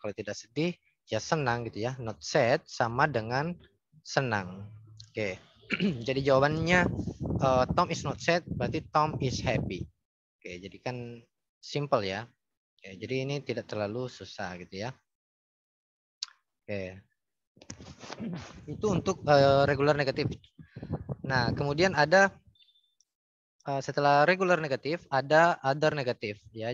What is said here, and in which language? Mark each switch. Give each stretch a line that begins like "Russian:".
Indonesian: Kalau tidak sedih, ya senang gitu ya.
English: Not sad
Indonesian: sama dengan senang. Oke. Jadi jawabannya
English: Tom is not sad,
Indonesian: berarti
English: Tom is happy.
Indonesian: Oke, jadi kan simple ya. Oke, jadi ini tidak terlalu susah gitu ya. Oke. Itu untuk regular negatif. Nah, kemudian ada setelah regular negatif ada other negatif ya.